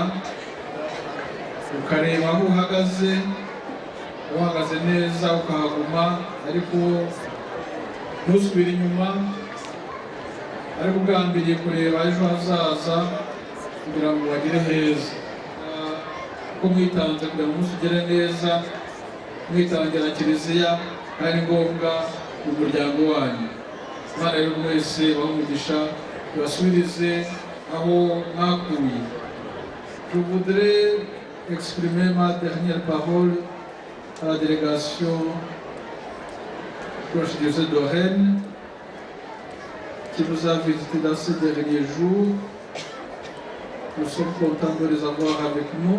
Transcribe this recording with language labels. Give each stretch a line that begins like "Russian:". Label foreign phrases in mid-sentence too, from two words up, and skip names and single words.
Kinyarwanda: Ukareba aho uhagaze neza ukahaguma, ariko ntusubire inyuma, ariko ugambiriye kureba ejo hazaza kugira ngo bagire heza. Uko mwitanze kugira ngo umunsi ugere neza, mwitangira Kiliziya kandi ngombwa mu muryango wanyu. Imana rero mwese bahe umugisha, ibasubirize aho mwakuye.
French: Je voudrais exprimer ma dernière parole à la délégation de l'archidiocèse de Rennes qui nous a visités dans ces derniers jours. Nous sommes contents de les avoir avec nous.